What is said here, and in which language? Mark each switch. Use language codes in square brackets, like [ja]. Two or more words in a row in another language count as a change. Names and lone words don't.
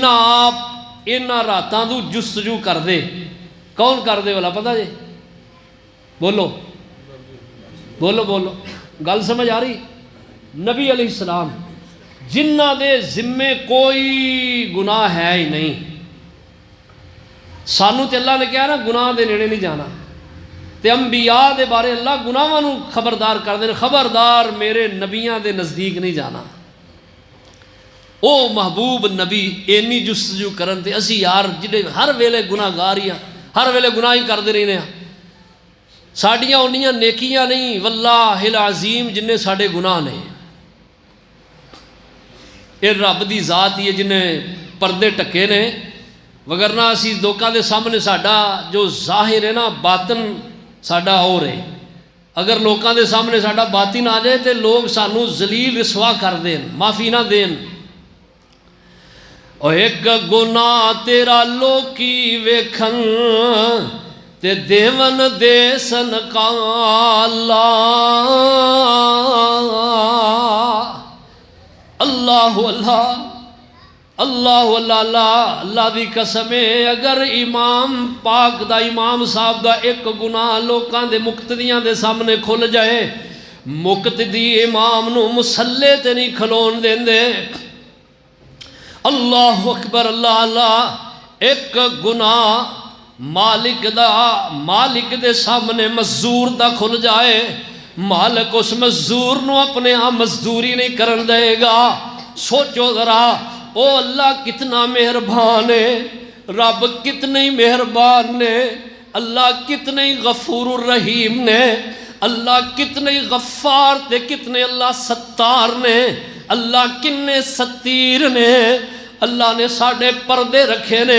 [pa] آپ اینا راتاں دو جستجو کر دے، کون کر دے والا پتہ جے؟ بولو بولو بولو، گل سمجھ آ رہی؟ نبی علیہ السلام جنہ دے ذمے کوئی گناہ ہے ہی نہیں، سانو تے اللہ نے کہا نا گناہ دے نیڑے نہیں جانا، تے انبیاء دے بارے اللہ گناہاں نو خبردار کر دے، خبردار میرے نبیاں دے نزدیک نہیں جانا۔ او محبوب نبی اینی جستجو کرن تے اسی یار جڑے ہر ویلے گناہ گار ہاں، ہر ویلے گناہ ہی کردے رہنے ہاں، ساڈیاں انیاں نیکیاں نہیں [ar] واللہ العظیم [pa] جنہیں ساڈے گناہ نے۔ یہ رب دی ذات ہی ہے جنہیں پردے ٹکے نے، وگرنہ اسی لوکاں دے سامنے ساڈا جو ظاہر ہے نا باطن ساڈا اور ہے، اگر لوکاں دے سامنے ساڈا باطن آ جائے تے لوگ سانو ذلیل رسوا کر دین، معافی نہ دین۔ او ایک گناہ تیرا لوکی ویکھن تے دیون دے سنکالا، اللہ اللہ اللہ اللہ اللہ دی قسم ہے، اگر امام پاک دا امام صاحب دا ایک گناہ لوکاں دے مقتدیاں دے سامنے کھل جائے، مقتدی امام نو مسلے تے نہیں کھلون دین دے۔ [ar] اللہ اکبر [pa] اللہ اللہ، ایک گناہ مالک دے سامنے مزدور دا کھل جائے، مالک اس مزدور نو اپنے ہاں مزدوری نہیں کرن دے گا۔ سوچو ذرا، او اللہ کتنا مہربان ہے، رب کتنے مہربان نے، اللہ کتنے [ar] غفور الرحیم [pa] نے، اللہ کتنے غفار تے کتنے اللہ ستار نے، اللہ کنے ستیر نے، اللہ نے ساڑھے پردے رکھے نے۔